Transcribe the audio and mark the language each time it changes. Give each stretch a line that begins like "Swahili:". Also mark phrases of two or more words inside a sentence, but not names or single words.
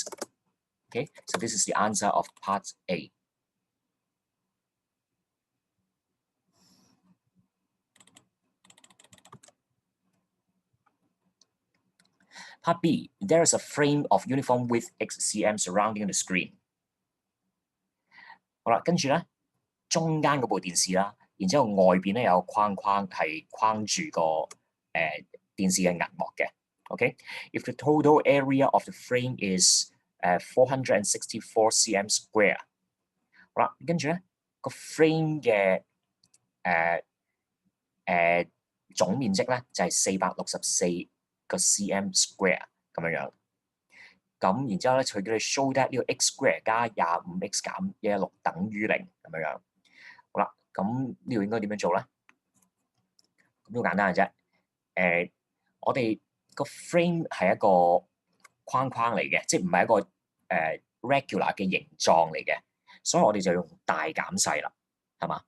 English: Okay, so this is the answer of part A. Part B, there is a frame of uniform width x cm surrounding the screen。
Cantonese: 好啦，跟住咧，中間嗰部電視啦，然之後外邊咧有框係框住個電視嘅銀幕嘅。
English: Okay, if the total area of the frame is 464 cm square，
Cantonese: 好啦，跟住咧個 frame 嘅總面積咧就係464個
English: cm square
Cantonese: 咁樣樣。咁然之後咧，佢叫你
English: show that
Cantonese: 呢個
English: x square
Cantonese: 加25x 減116等於0咁樣樣。好啦，咁呢度應該點樣做咧？咁都好簡單嘅啫。我哋個 frame 係一個框嚟嘅，即係唔係一個regular 嘅形狀嚟嘅，所以我哋就用大減細啦，係嘛？